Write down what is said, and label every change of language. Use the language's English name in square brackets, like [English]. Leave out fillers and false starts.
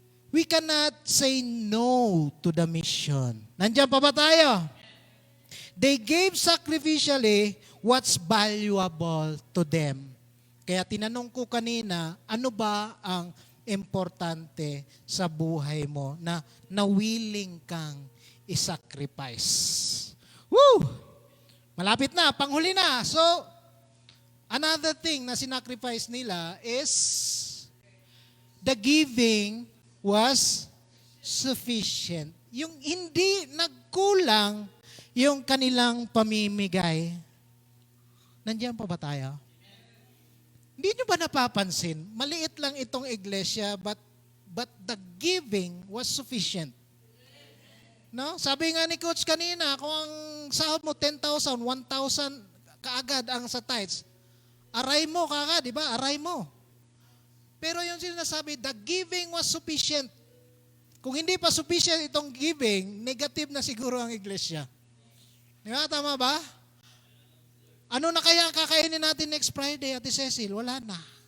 [English] We cannot say no to the mission. [Filipino] Nandiyan pa ba tayo? [English] They gave sacrificially what's valuable to them. [Filipino] Kaya tinanong ko kanina, ano ba ang importante sa buhay mo na willing kang isacrifice? Woo! Malapit na, panghuli na. [English] So, another thing [Filipino] na sinacrifice nila is [English] the giving was sufficient. [Filipino] Yung hindi nagkulang yung kanilang pamimigay. Nandiyan pa ba tayo? Hindi nyo ba napapansin? Maliit lang itong iglesia, [English] but the giving was sufficient. [Filipino] No? Sabi nga ni Coach kanina, kung ang sahod mo 10,000, 1,000 kaagad ang sa tithes, aray mo kaagad, di ba? Aray mo. Pero yung sinasabi, [English] the giving was sufficient. [Filipino] Kung hindi pa sufficient itong giving, negative na siguro ang iglesia. Di ba? Tama ba? Ano na kaya kakainin natin next Friday, Ate Cecil? Wala na.